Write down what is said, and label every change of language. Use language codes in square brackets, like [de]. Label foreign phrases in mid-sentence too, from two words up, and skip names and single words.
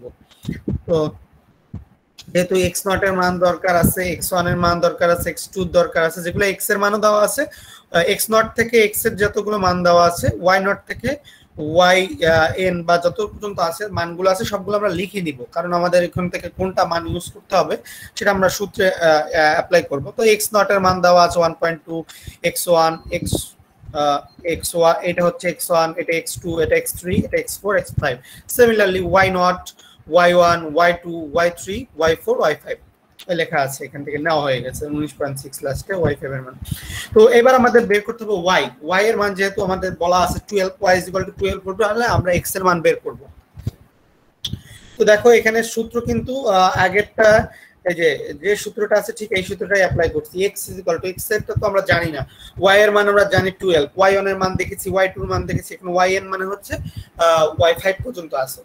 [bn] তো যেহেতু x নট এর মান দরকার আছে, x1 এর মান দরকার আছে, x2 এর দরকার আছে, যেগুলো x এর মানও দেওয়া আছে, x নট থেকে x এর যতগুলো মান দেওয়া আছে, y নট থেকে y n বা যত পর্যন্ত আছে মানগুলো আছে সবগুলো আমরা লিখে নিব, কারণ আমাদের এখান থেকে কোনটা মান ইউজ করতে হবে সেটা আমরা সূত্রে অ্যাপ্লাই করব। তো x নট এর মান দেওয়া আছে 1.2, x1 x1 এটা হচ্ছে x1, এটা x2, এটা x3, এটা x4, x5। সিমিলারলি y নট, y1, y2, y3, y4, y5 লেখা আছে, এখান থেকে নেওয়া হয়ে গেছে 19.6 লাস্টে y5 এর মান। তো এবার আমাদের বের করতে হবে y এর মান, যেহেতু আমাদের বলা আছে 12, [en] y is equal to 12 [bn] করবে, তাহলে আমরা x এর মান বের করব। তো দেখো এখানে সূত্র কিন্তু আগেরটা এই যে যে সূত্রটা আছে ঠিক এই সূত্রটাই অ্যাপ্লাই করছি। x x এর তো আমরা জানি না, y এর মান আমরা জানি 12, y1 এর মান দেখেছি, y2 এর মান দেখেছি, এখন yn মানে হচ্ছে y5 পর্যন্ত আছে।